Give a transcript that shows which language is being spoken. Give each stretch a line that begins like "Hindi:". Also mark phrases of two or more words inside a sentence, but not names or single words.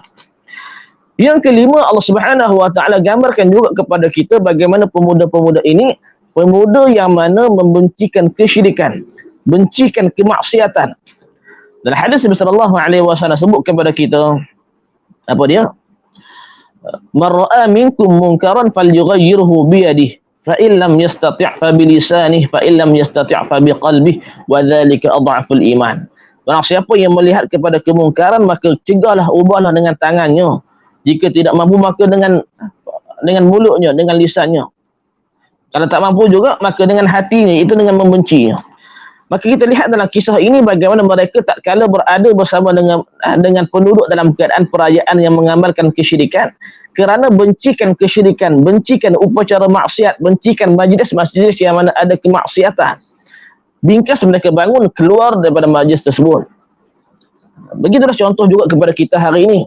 Malay: Yang kelima, Allah
Arabic: سبحانه وتعالى
Malay: gambarkan juga kepada kita bagaimana pemuda-pemuda ini, pemuda yang mana membencikan kesyirikan, bencikan kemaksiatan. Dalam hadis Nabi
Arabic: صلى الله عليه وسلم
Malay: sebut kepada kita, apa dia?
Arabic: من رأى منكم منكرا فليغيره بيده، فإن لم يستطع فبلسانه، فإن لم يستطع فبقلبه، وذلك أضعف الإيمان.
Malay: Barang siapa yang melihat kepada kemungkaran, maka cegahlah, ubahlah dengan tangannya. Jika tidak mampu, maka dengan mulutnya, dengan lisannya. Kalau tak mampu juga, maka dengan hatinya, itu dengan membencinya. Maka kita lihat dalam kisah ini bagaimana mereka tak kala berada bersama dengan penduduk dalam keadaan perayaan yang mengamalkan kesyirikan, kerana bencikan kesyirikan, bencikan upacara maksiat, bencikan majlis-majlis yang mana ada kemaksiatan. Bingkas mereka bangun keluar daripada majlis tersebut. Begitulah contoh juga kepada kita hari ini.